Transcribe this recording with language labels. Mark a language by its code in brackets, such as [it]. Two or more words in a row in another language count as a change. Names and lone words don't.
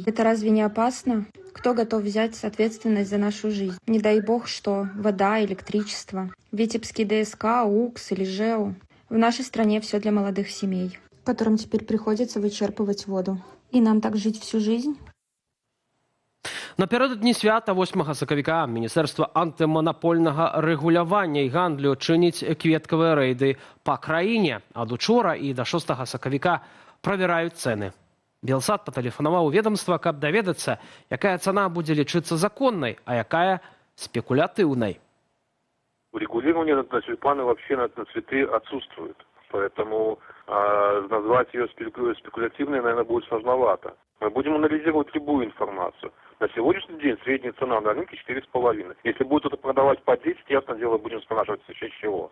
[ru] Это разве не опасно? Кто готов взять ответственность за нашу жизнь? Не дай бог что, вода, электричество. Витебский ДСК, УКС или ЖЭУ. В нашей стране все для молодых семей, которым теперь приходится вычерпывать воду. И нам так жить всю жизнь? [be] Напярэдадні свята 8 сакавіка Міністэрства антыманапольнага рэгулявання і гандлю чыніць кветкавыя рэйды па краіне. Ад учора і да 6 сакавіка правяраюць цэны. Белсат патэлефанаваў у ведомства, каб даведацца, якая цана будзе лічыцца законнай, а якая спекулятыўнай. [ru] Регулирование на тюльпаны вообще на цветы отсутствует. Поэтому назвать ее спекулятивной, наверное, будет сложновато. Мы будем анализировать любую информацию. На сегодняшний день средняя цена на рынке 4,5. Если будет кто-то продавать по 10, ясно дело, будем спрашивать, в случае чего.